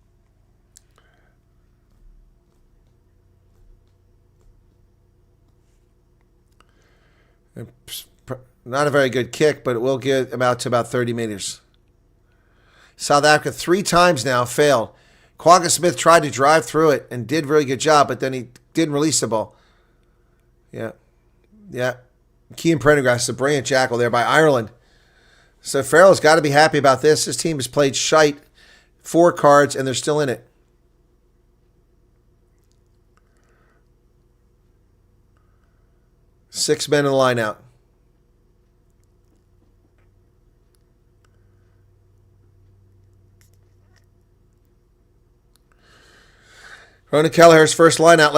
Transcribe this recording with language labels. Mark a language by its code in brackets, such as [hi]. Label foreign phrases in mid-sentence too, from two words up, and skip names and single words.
[en] Not a very good kick, but it will get him out to about 30 meters. South Africa 3 times now failed. Quagga Smith tried to drive through it and did a really good job, but then he didn't release the ball. Yeah. Cian Prendergast, a brilliant jackal there by Ireland. So Farrell's got to be happy about this. His team has played shite, 4 cards, and they're still in it. Six men in the line out. Ronan Kelleher's first line out.